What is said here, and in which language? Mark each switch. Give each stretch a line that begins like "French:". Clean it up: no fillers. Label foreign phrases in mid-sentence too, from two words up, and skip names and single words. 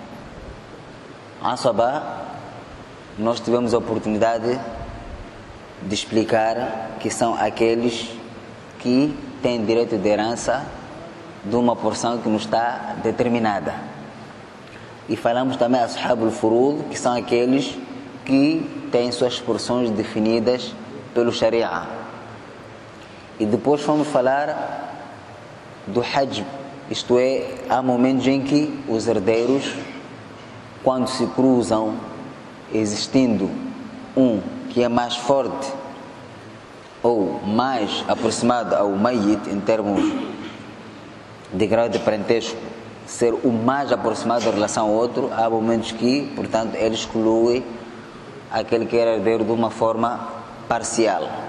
Portuguese: Asaba, nós tivemos a oportunidade de explicar que são aqueles que têm direito de herança de uma porção que nos está determinada. E falamos também
Arabic: أصحاب الفروض,
Portuguese: que são aqueles que têm suas porções definidas pelo Sharia. E depois fomos falar do Hajj, isto é, há momentos em que os herdeiros, quando se cruzam, existindo um que é mais forte ou mais aproximado ao Mayyit em termos de grau de parentesco, ser o mais aproximado em relação ao outro, há momentos que, portanto, ele exclui aquele que era herdeiro de uma forma parcial.